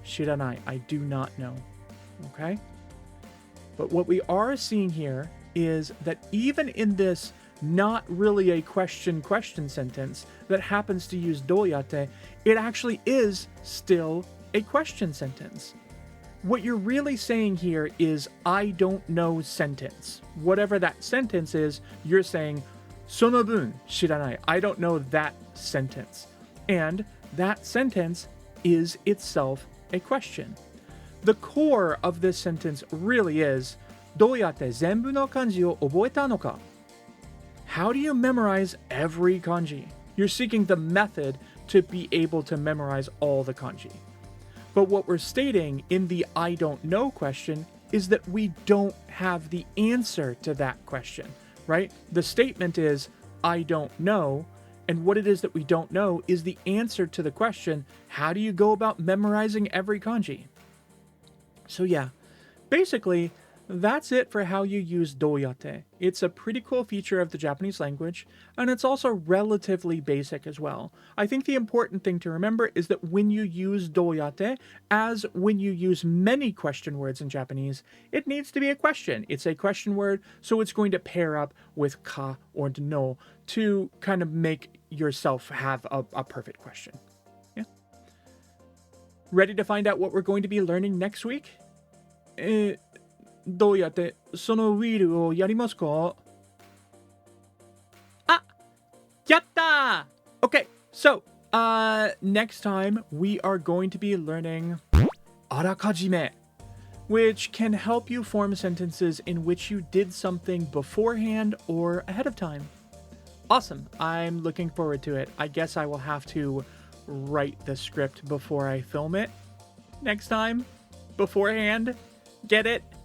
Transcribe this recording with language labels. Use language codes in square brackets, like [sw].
[en] Shiranai, I do not know. Okay? But what we are seeing here is that even in this not really a question sentence that happens to use douyatte, it actually is still a question sentence. What you're really saying here is I don't know sentence. Whatever that sentence is, you're saying sono bun shiranai. I don't know that sentence. And that sentence is itself a question. The core of this sentence really is [ja] どうやって全部の漢字を覚えたのか? [en] How do you memorize every kanji? You're seeking the method to be able to memorize all the kanji. But what we're stating in the I don't know question is that we don't have the answer to that question, right? The statement is I don't know, and what it is that we don't know is the answer to the question, how do you go about memorizing every kanji? So yeah, basically, that's it for how you use douyatte. It's a pretty cool feature of the Japanese language, and it's also relatively basic as well. I think the important thing to remember is that when you use douyatte, as when you use many question words in Japanese, it needs to be a question. It's a question word, so it's going to pair up with ka or no to kind of make yourself have a perfect question. Yeah. Ready to find out what we're going to be learning next week? [ja] どうやってそのウィールをやりますか? Ah! Yatta! [en] Okay, so, next time we are going to be learning あらかじめ, which can help you form sentences in which you did something beforehand or ahead of time. Awesome, I'm looking forward to it. I guess I will have to write the script before I film it next time. Beforehand. Get it?